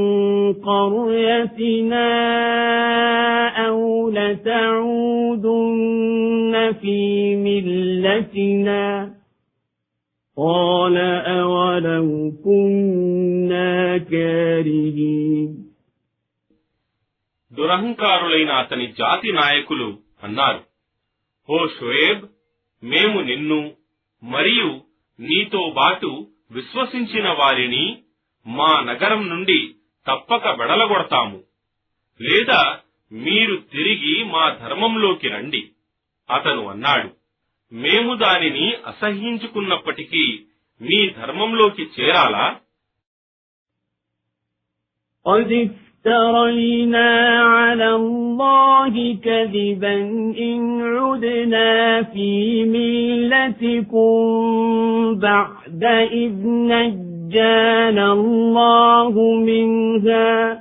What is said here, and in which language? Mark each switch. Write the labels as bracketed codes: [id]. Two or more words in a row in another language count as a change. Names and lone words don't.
[ar] قريتنا أو لتعودن في ملتنا قال أولو كنا كارهين. [te] దురహంకారులైన అతని జాతి నాయకులు అన్నారు, ఓ షుయేబ్, మేము నిన్ను మరియు నీతో బాటు విశ్వసించిన వారిని మా నగరం నుండి తప్పక వెడలగొడతాము, లేదా మీరు తిరిగి మా ధర్మంలోకి రండి. అతను అన్నాడు, మేము దానిని అసహ్యించుకున్నప్పటికీ మీ ధర్మంలోకి చేరాలా? [ar] افترينا على الله كذبا إن عدنا في ملتكم بعد إذ نجانا الله منها